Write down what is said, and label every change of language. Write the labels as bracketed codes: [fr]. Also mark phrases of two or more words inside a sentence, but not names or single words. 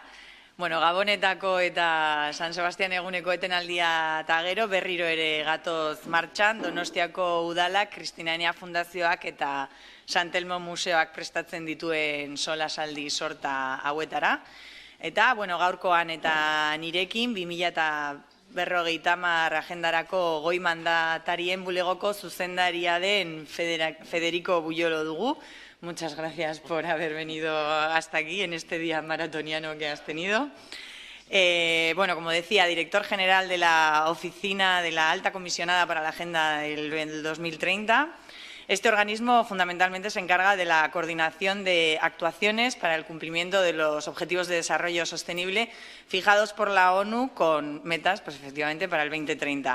[eu] Bueno, Gabonetako eta San Sebastian eguneko etenaldia eta gero berriro ere gatoz martxan, Donostiako Udalak, Kristinania Fundazioak eta San Telmo Museoak prestatzen dituen solasaldi sorta hauetara. Eta, bueno, gaurkoan eta nirekin 2050 agendarako goi mandatarien bulegoko zuzendaria den Federico Buyolo dugu. [es] Muchas gracias por haber venido hasta aquí en este día maratoniano que has tenido. Bueno, como decía, director general de la Oficina de la Alta Comisionada para la Agenda del 2030. Este organismo fundamentalmente se encarga de la coordinación de actuaciones para el cumplimiento de los Objetivos de Desarrollo Sostenible fijados por la ONU con metas, pues efectivamente, para el 2030.